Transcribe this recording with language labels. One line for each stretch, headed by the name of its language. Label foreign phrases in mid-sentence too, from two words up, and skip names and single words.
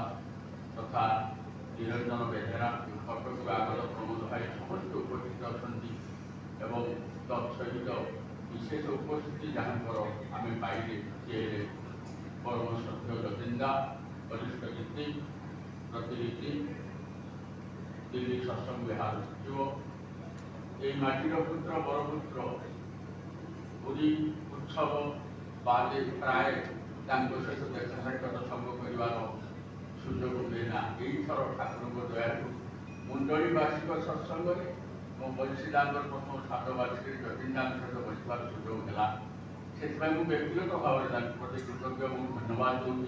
Odia: ତଥା ନିରଞ୍ଜନ ବେହେରା, କଟକରୁ ଆଗତ ପ୍ରମୋଦ ଭାଇ ସମସ୍ତେ ଉପସ୍ଥିତ ଅଛନ୍ତି ଏବଂ ତତ୍ସହିତ ବିଶେଷ ଉପସ୍ଥିତି ଯାହାଙ୍କର ଆମେ ପାଇଲେ ସିଏ ହେଲେ ପରମ ଶ୍ରଦ୍ଧେୟ ଯତୀନ୍ଦ୍ର ବରିଷ୍ଠ କୀର୍ତ୍ତି ପ୍ରତିନିଧି ଦିଲ୍ଲୀ ସତ୍ସଙ୍ଗ ବିହାର ସଚିବ, ଏହି ମାଟିର ପୁତ୍ର ବରପୁତ୍ର ପୁରୀ ଉତ୍ସବ ବାଦେ ପ୍ରାୟ ତାଙ୍କ ସହିତ ଦେଖା ସାକ୍ଷାତ ସଙ୍ଗ କରିବାର ସୁଯୋଗ ମିଳିଲା। ଏଇଥର ଠାକୁରଙ୍କ ଦୟାରୁ ମୁଣ୍ଡଳୀ ବାର୍ଷିକ ସତ୍ସଙ୍ଗରେ ମୋ ବଂଶୀଦାଙ୍କର ପ୍ରଥମ ସାତ ବାର୍ଷିକରେ ଯତୀନ୍ଦ୍ରଙ୍କ ସହିତ ବସିବାର ସୁଯୋଗ ହେଲା। ସେଥିପାଇଁ ମୁଁ ବ୍ୟକ୍ତିଗତ ଭାବରେ ତାଙ୍କ ପ୍ରତି କୃତଜ୍ଞ ଏବଂ ଧନ୍ୟବାଦ ଦେଉଛି।